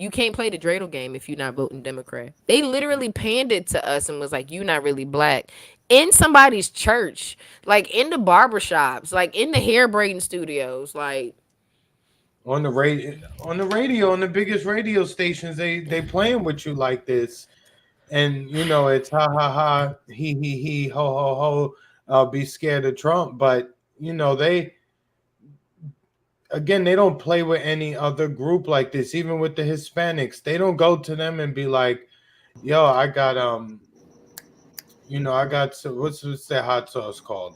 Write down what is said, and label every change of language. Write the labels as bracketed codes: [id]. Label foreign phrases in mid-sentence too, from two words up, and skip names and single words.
[en] You can't play the dreidel game if you're not voting Democrat. They literally pandered to us and was like, you not really black. In somebody's church, like in the barbershops, like in the hair braiding studios, like On the biggest radio stations, they playing with you like this, and it's ha ha ha, he ho ho ho, be scared of Trump. But they, again, they don't play with any other group like this. Even with the Hispanics, they don't go to them and be like, yo, I got what's that hot sauce called?